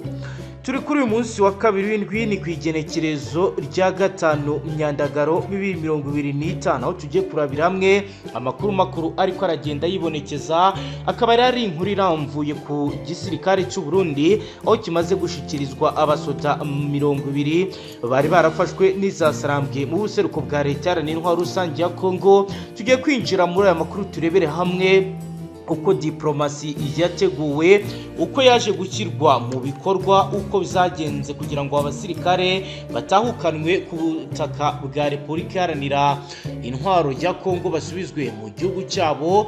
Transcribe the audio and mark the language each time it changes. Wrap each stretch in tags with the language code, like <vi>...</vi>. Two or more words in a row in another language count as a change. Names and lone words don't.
<rn>Turi kuri uyu munsi wa kabiri w'indwi ni kwigenekerezo rya gatanu Myandagaro 2025 aho tugiye kurabira hamwe amakuru makuru ariko aragenda yibonekeza, akaba ari inkuru iramvuye ku gisirikare cy'u Burundi aho kimaze gushikirizwa abasoda 200 bari barafashwe n'izasarambwe mu buseruko bwa leta y'intwaro rusange ya Kongo.</rn> <rw>Tugiye kwinjira muri aya makuru turebere hamwe uko diplomasi yateguwe, uko yaje gushyirwa mu bikorwa, uko bizagenze kugira ngo abasirikare batahukanwe ku butaka bwa Repubulika Iharanira Intwaro ya Kongo basubizwe mu gihugu cyabo.</rw>